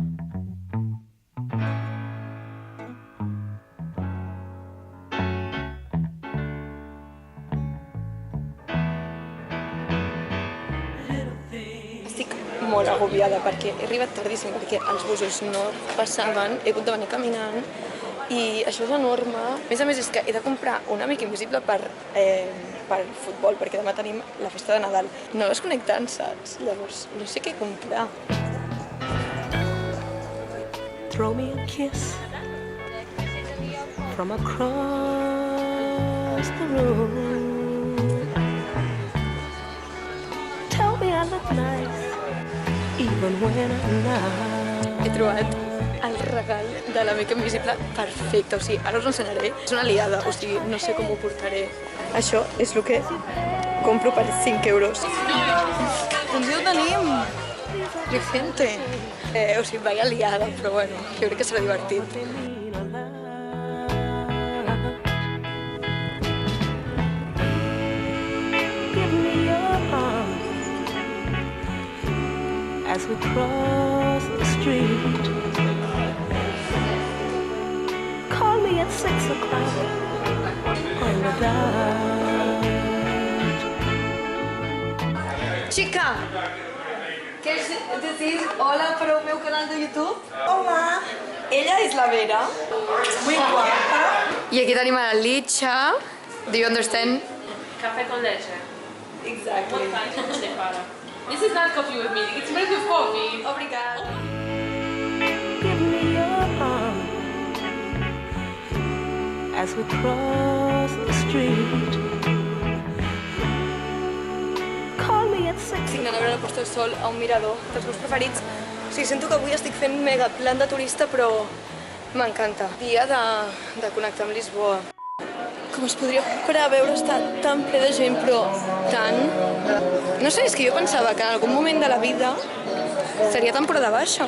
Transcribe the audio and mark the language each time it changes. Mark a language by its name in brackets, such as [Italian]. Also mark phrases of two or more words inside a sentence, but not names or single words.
[Catalan] Molt agobiada perquè he arribat tardíssim perquè els busos no passaven, he hagut de venir caminant i això és enorme. A més, és que he de comprar un amic invisible per futbol perquè demà tenim la festa de Nadal. No les connecten, saps? Llavors no sé què comprar. [English] Throw me a kiss from across the room. Tell me I look nice. [Catalan] He trobat el regal de l'amic invisible perfecte, o sigui, ara us l'ensenyaré. És una aliada, o sigui, no sé com ho portaré. Això és el que compro per 5 euros. Doncs ja ho tenim! Ricente! O sigui, vaya aliada, però bueno, jo crec que serà divertit. [English] As we cross the street, call me at 6 o'clock on the dot. [Spanish] Chica, ¿quieres decir hola para el meu canal de YouTube? Hola. [Catalan] Ella és la Vera. [Spanish] Muy guapa. [Catalan] I aquí tenim a la Licha. [English] Do you understand? [Spanish] Café con leche. [English] Exactly. What kind of separa? This is not coffee with milk, it's milk with coffee. [Portuguese] Obrigada. [English] Give me your arm as we cross the street. Call me at 6. [Catalan] Estic anant a veure la posta del sol a un mirador dels meus preferits. O sigui, sento que avui estic fent mega plan de turista, però m'encanta. Dia de connectar amb Lisboa. Com es podria preveure estar tan ple de gent, però tant... No sé, és que jo pensava que en algun moment de la vida seria temporada baixa.